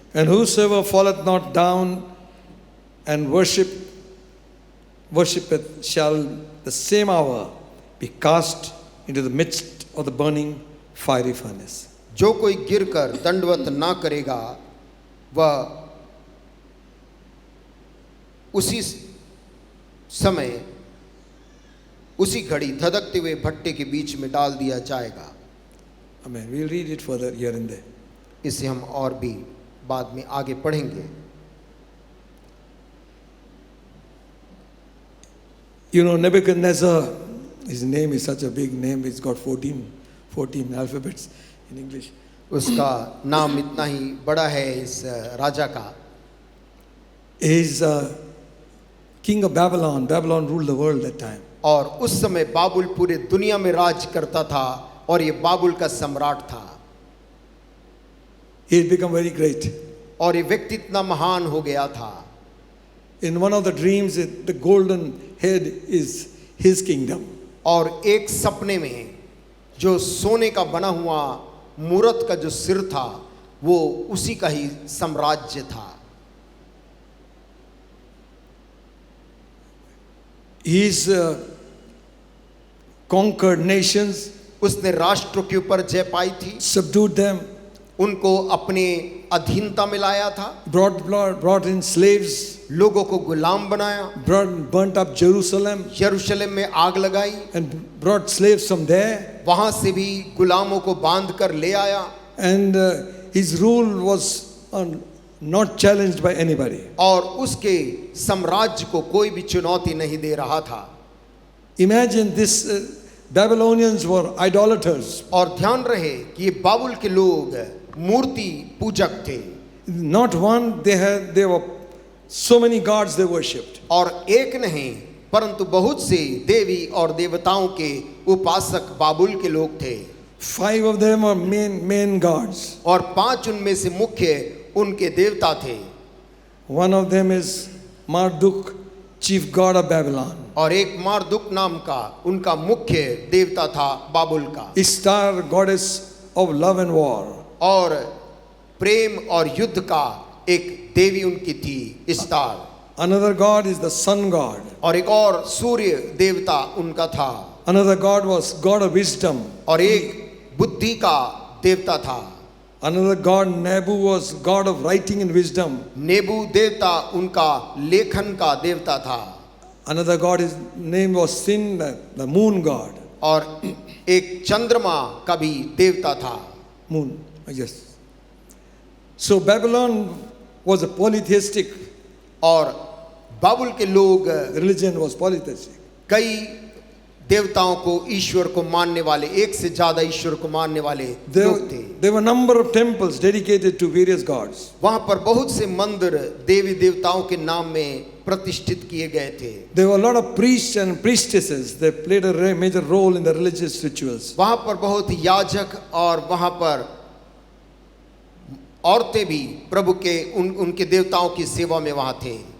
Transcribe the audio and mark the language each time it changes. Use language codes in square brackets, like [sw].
[en] And whosoever falleth not down and worshipeth shall the same hour be cast into the midst of the burning fiery furnace. [hi] जो कोई गिरकर दंडवत ना करेगा वह उसी समय उसी घड़ी धधकते हुए भट्टे के बीच में डाल दिया जाएगा. [en] Amen. We'll read it further here and there. [hi] इसे हम और भी बाद में आगे पढ़ेंगे. [en] You know, Nebuchadnezzar, his name is such a big name, it's got 14 alphabets in English. [hi] उसका नाम इतना ही बड़ा है इस राजा का. [en] He is king of Babylon. Babylon ruled the world that time. [hi] और उस समय बाबुल पूरे दुनिया में राज करता था और ये बाबुल का सम्राट था. [en] He had become very great. [hi] और ये व्यक्ति इतना महान हो गया था. [en] In one of the dreams, the golden head is his kingdom. [hi] और एक सपने में जो सोने का बना हुआ मूरत का जो सिर था वो उसी का ही साम्राज्य था. [en] He's conquered nations, [hi] उसने राष्ट्रों के ऊपर जय पाई थी, [en] subdued them, [hi] उनको अपने अधीनता में लाया था, [en] brought in slaves, [hi] लोगों को गुलाम बनाया, [en] burnt up Jerusalem, [hi] यरूशलेम में आग लगाई, [en] and brought slaves from there. [hi] वहां से भी गुलामों को बांध कर ले आया. [en] And his rule was not challenged by anybody. [hi] और उसके साम्राज्य को कोई भी चुनौती नहीं दे रहा था. [en] Imagine this, Babylonians were idolaters. [hi] और ध्यान रहे कि ये बाबुल के लोग मूर्ति पूजक थे. [en] Not one, they were so many gods they worshipped. [hi] और एक नहीं परंतु बहुत से देवी और देवताओं के उपासक बाबुल के लोग थे. [en] 5 of them are main gods. [hi] और 5 उनमें से मुख्य उनके देवता थे. [en] One of them is Marduk, chief god of Babylon. [hi] और एक मारदुक नाम का उनका मुख्य देवता था बाबुल का. [en] Ishtar, goddess of love and war. [hi] और प्रेम और युद्ध का एक देवी उनकी थी, इस्तार. [en] Another god is the sun god. [hi] और एक और सूर्य देवता उनका था. [en] Another god was god of wisdom. [hi] और एक बुद्धि का देवता था. [en] Another god, Nebu, was god of writing and wisdom. [hi] नेबू देवता उनका लेखन का देवता था. [en] Another god, his name was Sin, the moon god. [hi] और एक चंद्रमा का भी देवता था. [en] Moon, yes. So Babylon was a polytheistic. [hi] और बाबुल के लोग [en] Religion was polytheistic. [hi] कई देवताओं को, ईश्वर को मानने वाले, एक से ज्यादा ईश्वर को मानने वाले लोग थे. [en] There were a number of temples dedicated to various gods. [hi] वहां पर बहुत से मंदिर देवी देवताओं के नाम में प्रतिष्ठित किए गए थे. [en] There were a lot of priests and priestesses. They played a major role in the religious rituals. [hi] वहां पर बहुत याजक और वहां पर औरतें भी प्रभु के उनके देवताओं की सेवा में वहां थे.